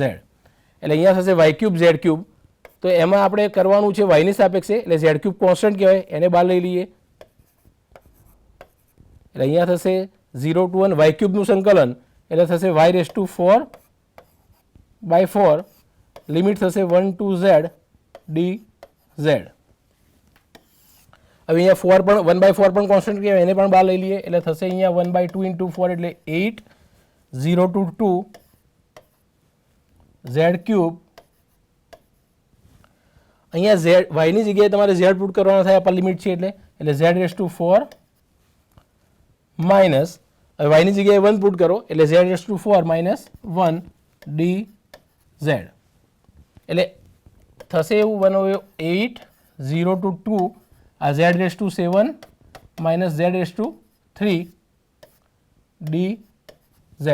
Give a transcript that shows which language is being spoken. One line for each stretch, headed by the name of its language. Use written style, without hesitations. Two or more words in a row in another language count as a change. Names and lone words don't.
Gujarati: એટલે અહીંયા થશે y³ z³. તો એમાં આપણે કરવાનું છે y ની સાપેક્ષે એટલે z³ કોન્સ્ટન્ટ કહેવાય, એને બહાર લઈ લઈએ એટલે અહીંયા થશે 0 to 1 y³ નું સંકલન એટલે થશે y⁴/4 લિમિટ થશે 1 to z dz. હવે અહીંયા 4 પણ 1/4 પણ કોન્સ્ટન્ટ કહેવાય, એને પણ બહાર લઈ લઈએ એટલે થશે અહીંયા 1/2 × 4 એટલે 8 0 to 2 z³. અહીંયા z y ની જગ્યાએ તમારે z પુટ કરવાનો થાય,
English: upper limit
Gujarati: છે એટલે z⁴ માઇનસ y ની જગ્યાએ 1 પુટ કરો એટલે z⁴ - 1 dz. એટલે થશે એવું 1/8 0 to 2 આ z⁻⁷ માઇનસ z⁻³ dz.